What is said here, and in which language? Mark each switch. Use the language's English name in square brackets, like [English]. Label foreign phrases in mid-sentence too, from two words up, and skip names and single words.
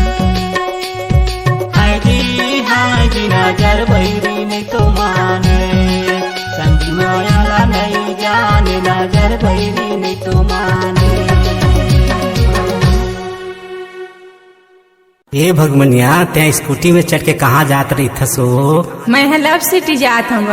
[Chhattisgarhi] हाय जी नजर बैरी नहीं तो माने संगी मायाला नहीं जाने नजर बैरी नहीं तो माने जाने। ए भगमनिया त्या स्कूटी में चढ़ के कहाँ जात रही थस हो? मैं लव सिटी जात हूँ।